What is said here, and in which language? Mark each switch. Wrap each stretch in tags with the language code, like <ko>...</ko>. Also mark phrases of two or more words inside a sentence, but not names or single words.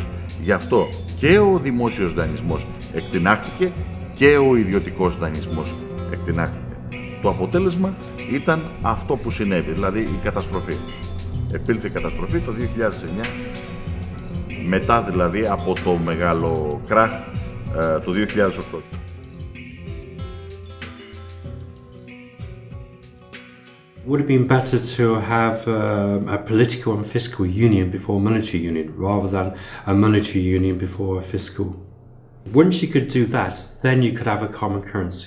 <el>Γι' αυτό και ο δημόσιος δανεισμός εκτινάχθηκε και ο ιδιωτικός δανεισμός εκτινάχθηκε. Το αποτέλεσμα ήταν αυτό που συνέβη, δηλαδή η καταστροφή. Επήλθε η καταστροφή το 2009, μετά δηλαδή από το μεγάλο κράχ του 2008.</el> <en>Would it have been better to have a political and fiscal union before a monetary union, rather than a monetary union before a fiscal? Once you could do that, then you could have a common currency.</en>